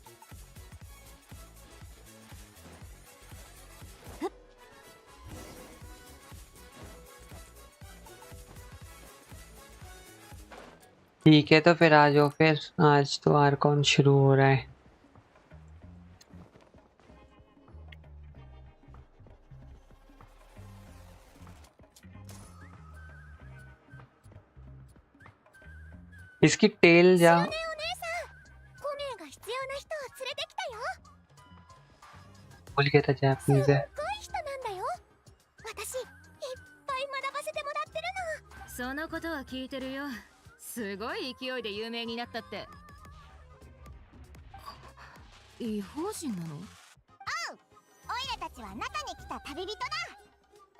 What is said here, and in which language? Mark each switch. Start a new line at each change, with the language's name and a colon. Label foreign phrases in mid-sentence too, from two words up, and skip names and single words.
Hindi: ठीक है तो फिर आ जाओ, फिर आज तो आर्कॉन शुरू हो रहा है। इसकी टेल जा
Japanese: 少年お姉さん、コメが必要な人を連れてきたよ。
Hindi: भूल गया था
Japanese: すっ
Hindi: जैपनीज है।
Japanese: ごい人なんだよ。私いっぱい学ばせてもらってるの。そのことは聞いてるよ。すごい勢いで有名になったって。異邦人なの？おいらたちは中に来た旅人だ。